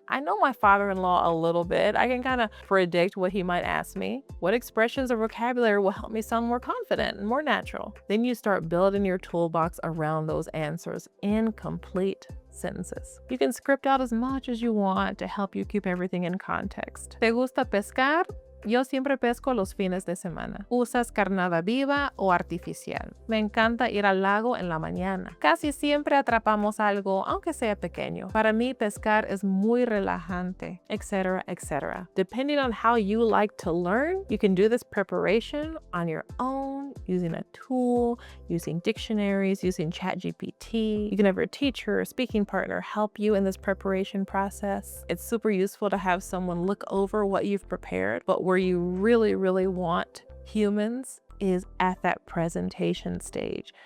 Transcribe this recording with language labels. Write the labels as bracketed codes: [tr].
[en] I know my father-in-law a little bit. I can kind of predict what he might ask me. What expressions or vocabulary will help me sound more confident and more natural? Then you start building your toolbox around those answers in complete sentences. You can script out as much as you want to help you keep everything in context. [es] ¿Te gusta pescar? Yo siempre pesco los fines de semana. ¿Usas carnada viva o artificial? Me encanta ir al lago en la mañana. Casi siempre atrapamos algo, aunque sea pequeño. Para mí, pescar es muy relajante, etc., etc. [en] Depending on how you like to learn, you can do this preparation on your own, using a tool, using dictionaries, using ChatGPT. You can have your teacher or speaking partner help you in this preparation process. It's super useful to have someone look over what you've prepared, but where you really, really want humans is at that presentation stage.